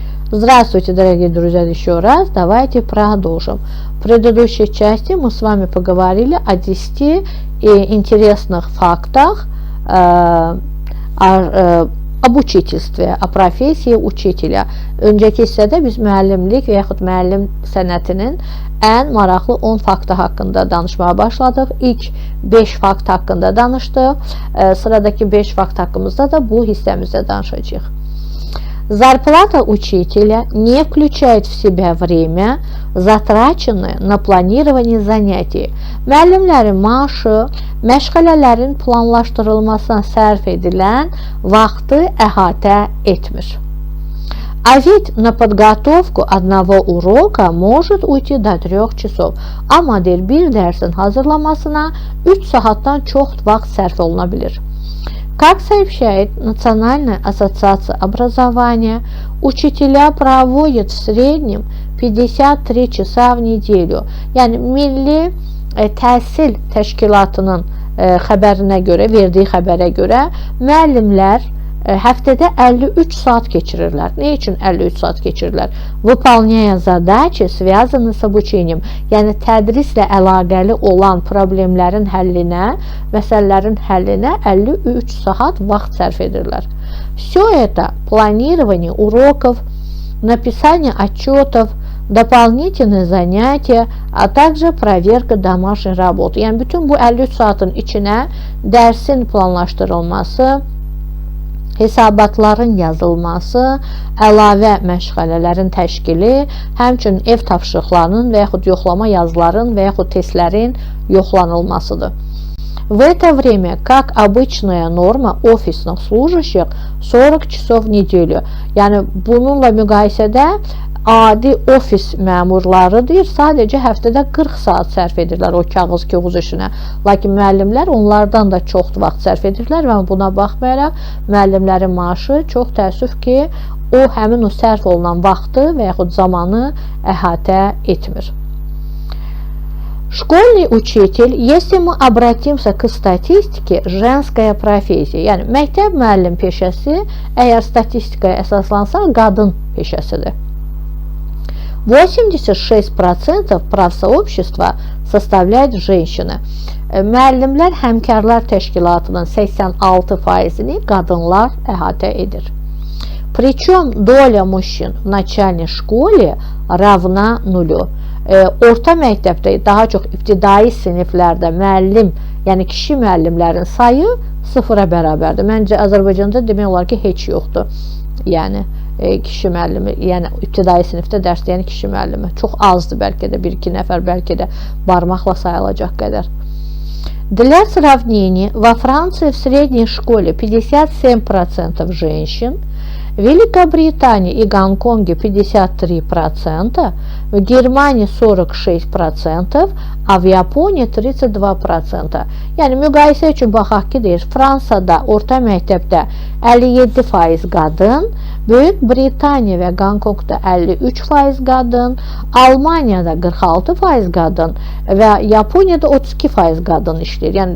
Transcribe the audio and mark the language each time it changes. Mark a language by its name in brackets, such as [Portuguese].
[Russian] Здравствуйте, дорогие друзья, еще раз. Давайте продолжим. В предыдущей части мы с вами поговорили о 10 интересных фактах об учительстве, о профессии учителя. [Azerbaijani] Öncəki hissədə biz müəllimlik və yaxud müəllim sənətinin ən maraqlı 10 faktı haqqında danışmaya başladıq. İlk 5 fakt haqqında danışdıq. Sıradaki 5 fakt haqqımızda da bu hissəmizdə danışacağıq. [Russian] Зарплата учителя не включает в себя время, затраченное на планирование занятий. [Azerbaijani] Müəllimlərin maaşı məşğələlərin planlaşdırılmasına sərf edilən vaxtı əhatə etmir. [Russian] А ведь на подготовку одного урока может уйти до 3 часов. [Azerbaijani] Amma deyir, bir dərsin hazırlamasına 3 saatdan çox vaxt sərf oluna bilir. [Russian] Как сообщает Национальная ассоциация образования, учителя проводят в среднем 53 часа в неделю. [Azerbaijani] Yəni Milli Təhsil Təşkilatının xəbərinə görə, verdiyi xəbərə görə müəllimlər həftədə 53 saat keçirirlər. Ne üçün 53 saat keçirirlər? [Russian] Выполняя задачи, связанные с обучением. [Azerbaijani] Yəni tədrislə əlaqəli olan problemlərin həllinə, məsələlərin həllinə 53 saat vaxt sərf edirlər. [Russian] Все это планирование уроков, написание отчетов, дополнительные занятия, а также проверка домашней работы. [Azerbaijani] Yəni bütün bu 53 saatın içinə dərsin planlaşdırılması, hesabatların yazılması, əlavə məşğələlərin təşkili, həmçinin ev tapşırıqlarının və yaxud yoxlama yazıların və yaxud testlərin yoxlanılmasıdır. [Russian] В это время, как обычная норма офисных служащих, 40 часов в неделю. [Azerbaijani] Yəni bununla müqayisədə adi ofis məmurları deyir, sadəcə həftədə 40 saat sərf edirlər o kağız işinə. Lakin müəllimlər onlardan da çox vaxt sərf edirlər və buna baxmayaraq müəllimlərin maaşı çox təəssüf ki, o həmin o sərf olunan vaxtı və yaxud zamanı əhatə etmir. [Russian] Школьный учитель, если мы обратимся к статистике, женская профессия. [Azerbaijani] Yəni məktəb müəllim peşəsi əgər statistikaya əsaslansa qadın peşəsidir. [Russian] 86% профсообщества составляет женщины. [Azerbaijani] Müəllimlər Həmkarlar Təşkilatının 86%-ni qadınlar əhatə edir. [Russian] Причем доля мужчин в начальной школе равна нулю. [Azerbaijani] Orta məktəbdə, daha çox ibtidai siniflərdə müəllim, yəni kişi müəllimlərin sayı 0-a bərabərdir. Məncə Azərbaycanda demək olar ki, heç yoxdur. Yəni kişi müəllimi, yəni ibtidai sinifdə dərs deyən kişi müəllimi çox azdır, bəlkə də 1-2 nəfər, bəlkə də barmaqla sayılacaq qədər. [Russian] Для сравнения, во Франции в средней школе 57% женщин, в Великобритании и Гонконге 53%, в Германии 46%, а в Японии 32%. [Azerbaijani] Yəni müqayisə üçün baxaq ki, deyir, Fransada orta məktəbdə 57% qadın, Böyük Britaniya və Qonqongda 53% qadın, Almaniyada 46% qadın və Yaponiyada 32% qadın işləyir.